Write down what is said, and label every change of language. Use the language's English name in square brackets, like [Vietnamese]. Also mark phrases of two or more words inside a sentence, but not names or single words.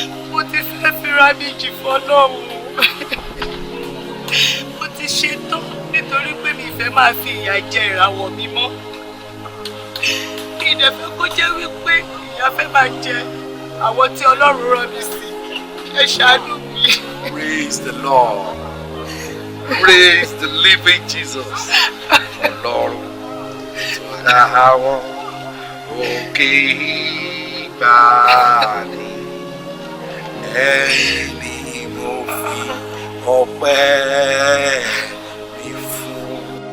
[Yoruba] Mo ti fẹ́ fira mi jì fọ́lọ́run. Mo ti ṣetán nítorí pé mi fẹ́ máa fi ìyà jẹ ìràwọ̀ mi mọ́. Mi ì dẹ̀ fẹ́ kó jẹ́ wípé ìyà fẹ́ máa jẹ àwọn tí Ọlọ́run rán mi sí. Ẹ ṣàánú mi. [English] Praise the Lord. Praise the living Jesus. [Yoruba] Ọlọ́run tó dá àwọn òkè ìgbàanì. Ẹni mo fi ọpẹ́ mi fún.